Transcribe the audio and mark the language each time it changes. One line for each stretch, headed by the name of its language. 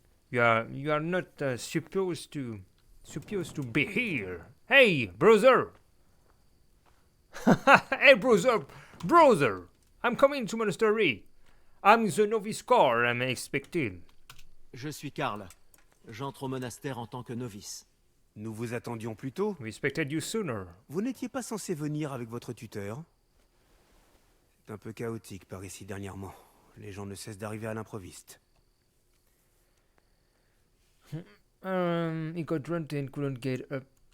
English: You are not supposed to be here. Hey, brother. Hey, brother. I'm coming to monastery. I'm the novice corps I'm expected.
French: Je suis Karl. J'entre au monastère en tant que novice. Nous vous attendions plus tôt. We expected you sooner. Vous n'étiez pas censé venir avec votre tuteur? C'est un peu chaotique par ici dernièrement. Les gens ne cessent d'arriver à l'improviste.
English: He got drunk and couldn't get up.